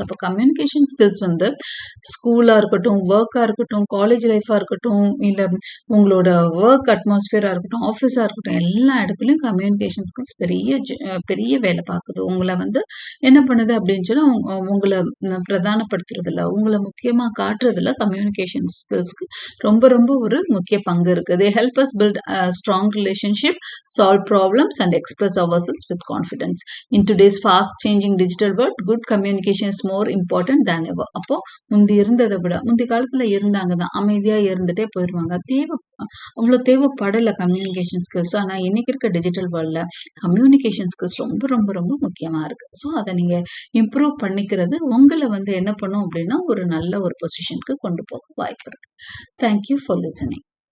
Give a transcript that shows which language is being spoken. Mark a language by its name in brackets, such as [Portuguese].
[Tamil] அப்போ communication skills ஸ்கூலாக இருக்கட்டும், ஒர்க்காக இருக்கட்டும், காலேஜ் லைஃபாக இருக்கட்டும், இல்லை உங்களோட ஒர்க் அட்மாஸ்பியராக இருக்கட்டும், ஆஃபீஸாக இருக்கட்டும், எல்லா இடத்துலையும் கம்யூனிகேஷன் ஸ்கில்ஸ் பெரிய வேலை பார்க்குது. உங்களை என்ன பண்ணுது அப்படின்னு சொன்னால், உங்களை பிரதானப்படுத்துறதில்ல, உங்களை முக்கியமாக காட்டுறதில்ல. கம்யூனிகேஷன் ஸ்கில்ஸ்க்கு ரொம்ப ரொம்ப ஒரு முக்கிய பங்கு இருக்குது. [English] They help us build a strong relationship, solve problems and express ourselves with confidence. In today's fast changing digital world, good communication is more important than ever. [Tamil] அப்போ முந்தி காலத்துல இருந்தாங்க தான், அமைதியா இருந்துட்டே போயிடுவாங்க, அவ்வளோ தேவைப்படலை கம்யூனிகேஷன் ஸ்கில்ஸ். ஆனால் இன்னைக்கு இருக்க டிஜிட்டல் வேர்ல்டில் கம்யூனிகேஷன் ஸ்கில்ஸ் ரொம்ப ரொம்ப ரொம்ப முக்கியமாக இருக்குது. ஸோ அதை நீங்கள் இம்ப்ரூவ் பண்ணிக்கிறது உங்களை என்ன பண்ணும் அப்படின்னா ஒரு நல்ல ஒரு பொசிஷனுக்கு கொண்டு போக வாய்ப்பு இருக்குது. [English] Thank you for listening.